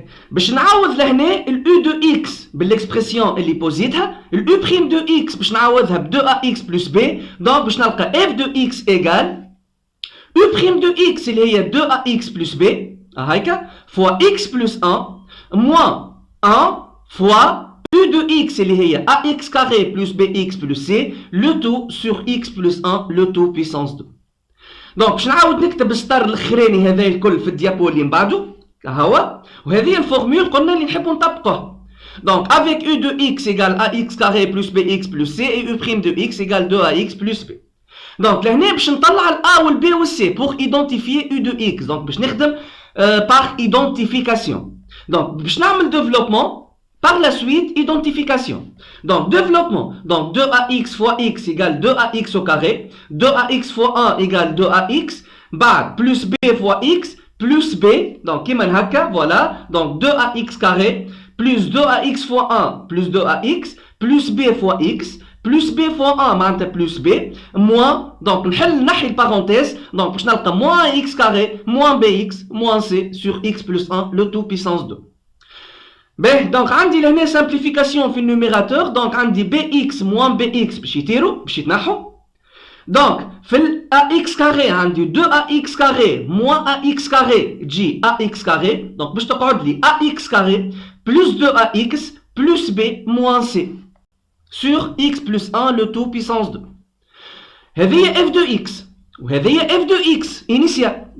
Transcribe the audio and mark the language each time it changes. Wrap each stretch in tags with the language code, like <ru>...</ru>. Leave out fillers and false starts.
<ar>باش نعوض لهنا ال</ar> <fr>u de x</fr> <ar>بالاكسبرسيون اللي بوزيتها ال</ar> <fr>u' de x</fr> <ar>باش نعوضها ب</ar> <fr>2ax plus b donc باش نلقى f de x égale u' de x</fr> <ar>اللي هي</ar> <fr>2ax plus b</fr> <ar>هايكا</ar> <fr>fois x plus 1 moins 1 fois u de x اللي هي ax carré plus bx plus c le tout sur x plus 1 le tout puissance 2.</fr> <ar>دونك باش نعاود نكتب السطر الاخراني هذا الكل في الديابو اللي من بعده هو وهذه الفورمول قلنا اللي نحبوا نطبقوها.</ar> <fr>دونك avec u de x égale ax carré plus bx plus c et u' de x égale 2ax plus b.</fr> <ar>دونك لهنا باش نطلع ال a وال b وال c</ar> <fr>pour identifier u de x.</fr> <ar>دونك باش نخدم</ar> <fr>par identification.</fr> <ar>دونك باش نعمل</ar> <fr>développement par la suite identification. donc développement donc 2ax fois x égale 2ax au carré 2ax fois 1 égale 2ax بعد plus b fois x plus b donc</fr> <ar>كيما هكا</ar> <fr>voilà donc 2ax carré plus 2ax fois 1 plus 2ax plus b fois x plus b fois 1</fr> <ar>معناتها</ar> <fr>plus b moins donc</fr> <ar>نحل البارونتيز</ar> <fr>donc</fr> <ar>باش نلقى</ar> <fr>moins x carré moins bx moins c sur x plus 1 le tout puissance 2.</fr> <ar>donc عندي لهنا simplification في النوميراتور donc عندي bx moins bx باش يطيروا باش يتنحوا.</ar> <fr>donc</fr> <ar>في ال</ar> <fr>ax carré</fr> <ar>عندي</ar> <fr>2ax carré moins ax carré</fr> <ar>تجي</ar> <fr>ax carré donc</fr> <ar>باش تقعد لي</ar> <fr>ax carré plus 2ax plus b moins c sur x plus 1 le tout puissance 2.</fr> <ar>هذه</ar> <fr>f de x</fr> <ar>وهذه</ar> <fr>f de x initial</fr>